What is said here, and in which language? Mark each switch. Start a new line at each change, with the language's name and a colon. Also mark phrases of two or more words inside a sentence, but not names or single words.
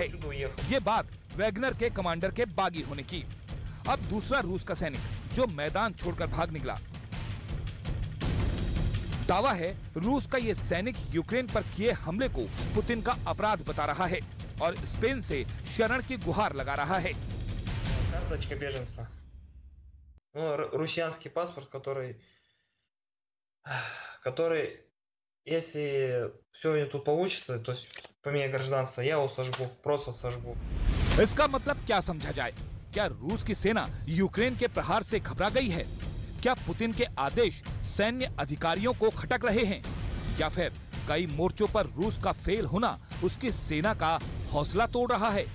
Hindi: ये बात वैगनर के कमांडर के बागी होने की। अब दूसरा रूस का सैनिक जो मैदान छोड़कर भाग निकला। दावा है रूस का ये सैनिक यूक्रेन पर किए हमले को पुतिन का अपराध बता रहा है और स्पेन से शरण की गुहार लगा रहा है।
Russian: Карточка беженца. Ну, русский паспорт, который, если все тут получится, то есть поменяй гражданство, я его сожгу, просто сожгу.
Hindi: इसका मतलब क्या समझा जाए? क्या रूस की सेना यूक्रेन के प्रहार से घबरा गई है? क्या पुतिन के आदेश सैन्य अधिकारियों को खटक रहे हैं या फिर कई मोर्चों पर रूस का फेल होना उसकी सेना का हौसला तोड़ रहा है?